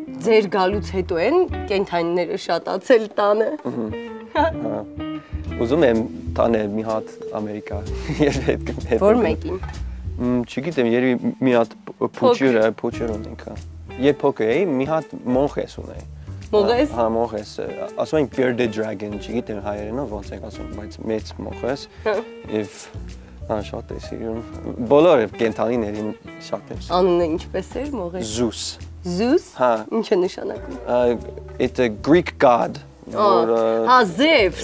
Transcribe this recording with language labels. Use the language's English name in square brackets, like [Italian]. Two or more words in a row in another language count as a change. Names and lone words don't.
[Armenian] Ձեր գալուց հետո են կենդանիները շատացել տանը։ Հա։ Ուզում եմ տանել մի հատ Ամերիկա։ Որ մեկին։ Չգիտեմ, երևի մի հատ փոչեր ունենք։ Երբ փոքր էի, մի հատ մոնխես ունեի։ Մողես։ Հա, մողես։ Ասում են [English] bearded dragon, [Armenian] չգիտեմ հայերենով ոնց են ասում, բայց մեծ մողես։ Եվ շատ է սիրում։ Բոլոր կենդանիներին շատ եմ սիրում։ Անունը ինչպես էր մողես։ Zeus։ Zeus։ Հա։ Ինչ է նշանակում։ [English] It's a Greek god։ [Armenian] Հա, Zeus։